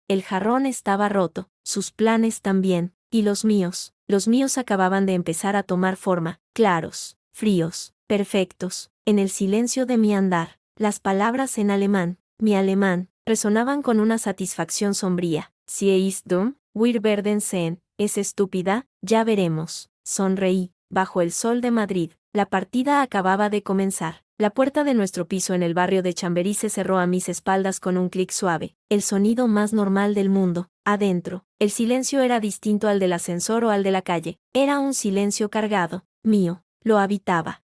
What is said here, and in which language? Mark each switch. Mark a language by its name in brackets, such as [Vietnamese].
[Spanish] El jarrón estaba roto, sus planes también, y los míos acababan de empezar a tomar forma, claros, fríos, perfectos, en el silencio de mi andar. Las palabras en alemán, mi alemán, resonaban con una satisfacción sombría. [German] Sie ist dumm, wir werden sehen, [Spanish] es estúpida, ya veremos. Sonreí. Bajo el sol de Madrid, la partida acababa de comenzar. La puerta de nuestro piso en el barrio de Chamberí se cerró a mis espaldas con un clic suave, el sonido más normal del mundo. Adentro, el silencio era distinto al del ascensor o al de la calle. Era un silencio cargado, mío. Lo habitaba.